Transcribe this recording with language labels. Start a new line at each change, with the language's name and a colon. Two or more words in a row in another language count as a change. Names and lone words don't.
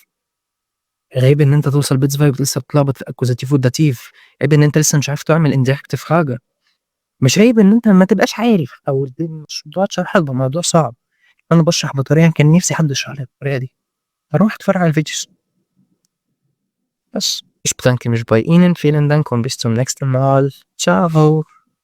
Arabic: عيب إن أنت توصل Bits 5 لسه بتلخبط في الأكوزاتيف والداتيف. عيب إن أنت لسه مش عارف تعمل interactive حاجة. مش عيب إن أنت ما تبقاش عارف أو مش موضوع شرح الموضوع صعب. أنا باشرح بطريقة كان نفسي حد يشرح لي بالطريقة دي. هاروح أتفرّج على الفيديوز بس.
German: Ich bedanke mich bei Ihnen. Vielen Dank und bis zum nächsten Mal. Ciao.